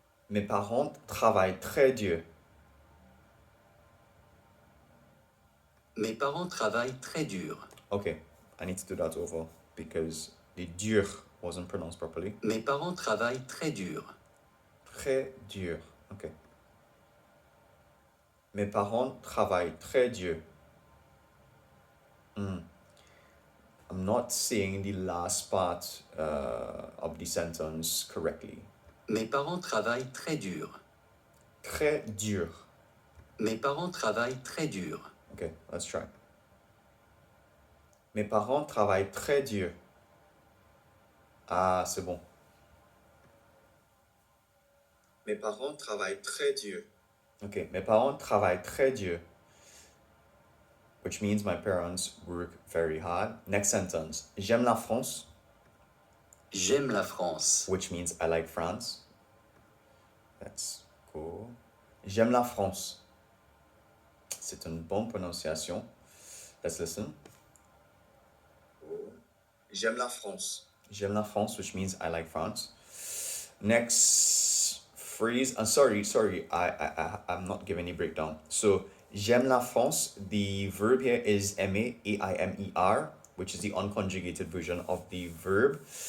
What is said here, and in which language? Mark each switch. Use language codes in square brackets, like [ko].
[fr] Mes parents travaillent très dur. Mes parents travaillent très dur. [en] Okay, I need to do that over because the dur wasn't pronounced properly. [fr] Mes parents travaillent très dur. Très dur. Okay. Mes parents travaillent très dur. [en] I'm not saying the last part of the sentence correctly. [fr] Mes parents travaillent très dur. Très dur. Mes parents travaillent très dur. [en] Okay, let's try. [fr] Mes parents travaillent très dur. Ah, c'est bon. Mes parents travaillent très dur. Okay, mes parents travaillent très dur. [en] Which means my parents work very hard. Next sentence. [fr] J'aime la France. J'aime la France. [en] Which means I like France. Let's go. [fr] J'aime la France. C'est une bonne prononciation. [en] Let's listen. [fr] J'aime la France. J'aime la France, [en] which means I like France. Next phrase. Sorry. I'm not giving any breakdown. So, [fr] j'aime la France. [en] The verb here is aimer, A-I-M-E-R, which is the unconjugated version of the verb.